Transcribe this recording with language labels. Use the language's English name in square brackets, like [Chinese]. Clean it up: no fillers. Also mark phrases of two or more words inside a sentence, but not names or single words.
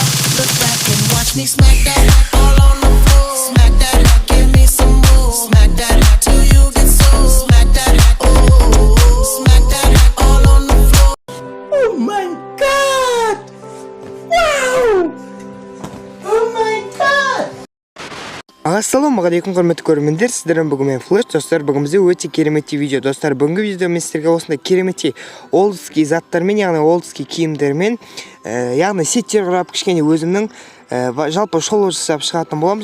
[English] Look back and watch me smack that all on the floor. Smack that, give me some more. Smack that till you get so. Smack that, oh, smack that all on the floor. Oh my God! Wow! Oh my God! [Kazakh] Ассалаумағалейкум құрметті көрермендер, сіздермен бүгін мен Флэш. Достар, бүгін бізде өте керемет видео. Достар, бүгінгі видео мен сіздерге осындай керемет олдский заттармен, яғни олдский киімдермен, яғни сеттер құрап, кішкене өзімнің жалпы шоу жасап шығатын боламыз.